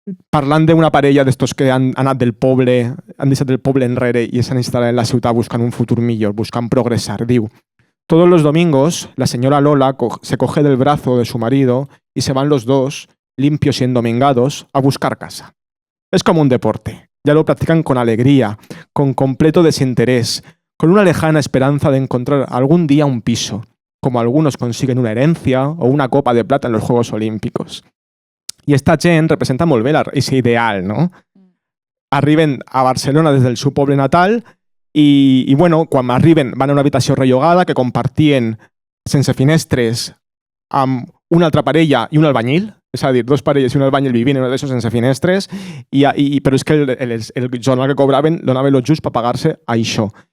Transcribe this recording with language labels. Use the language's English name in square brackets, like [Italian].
[Catalan] Parlant d'una parella d'estos que han anat del poble, han deixat el poble enrere i s'han instal·lat en la ciutat buscant un futur millor, buscant progressar, diu: [Spanish] todos los domingos la señora Lola se coge del brazo de su marido y se van los dos, limpios y endomingados, a buscar casa. Es como un deporte. Ya lo practican con alegría, con completo desinterés, con una lejana esperanza de encontrar algún día un piso, como algunos consiguen una herencia o una copa de plata en los Juegos Olímpicos. [Catalan] I esta gent representa molt bé aquest ideal, no? Arriben a Barcelona des del seu poble natal i bueno, quan arriben van a una habitació rellogada que compartien sense finestres amb una altra parella i un albañil, és a dir, 2 parelles i un albañil vivint en una d'això sense finestres, però és que el jornal que cobraven donava el just per pagar-se això.